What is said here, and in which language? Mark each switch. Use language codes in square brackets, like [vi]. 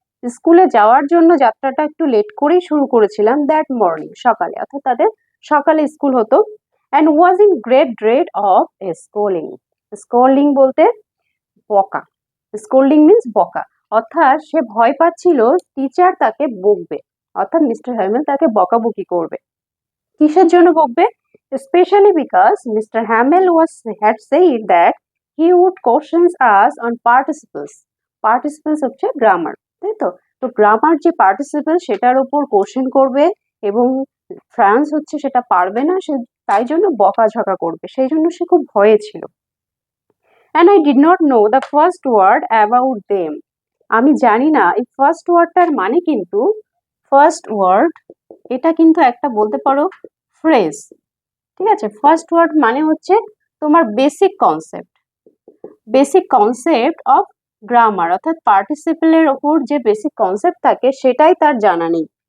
[bn] স্কুলে যাওয়ার জন্য যাত্রাটা একটু লেট করেই শুরু করেছিলাম [en] that morning, [bn] সকালে, অর্থাৎ তাদের সকালে স্কুল হতো। [en] And was in great dread of scolding. [bn] Schooling বলতে বকা, স্কোল্ডিং মিন্স বকা, অর্থাৎ সে ভয় পাচ্ছিল টিচার তাকে বকবে, অর্থাৎ মিস্টার হ্যামেল তাকে বকাবকি করবে। কিসের জন্য বকবে? [en] Specially because mister Hamel had said that he would questions us on participles. [bn] Participles হচ্ছে গ্রামার, তাই তো? তো গ্রামার যে পার্টিসিপল সেটার উপর কোশ্চেন করবে, এবং ফ্রান্স হচ্ছে সেটা পারবে না, সে তাই জন্য বকাঝকা করবে, সেই জন্য সে খুব ভয়ে ছিল। [en] And I did not know the first word about them. [bn] আমি জানি না এই ফার্স্ট ওয়ার্ডটার মানে, কিন্তু ফার্স্ট ওয়ার্ড এটা কিন্তু একটা বলতে পারো ফ্রেজ, ঠিক আছে? ফার্স্ট ওয়ার্ড মানে হচ্ছে তোমার basic concept, basic concept of grammar, অর্থাৎ পার্টিসিপেলের ওপর যে বেসিক কনসেপ্ট থাকে সেটাই তার জানা নেই।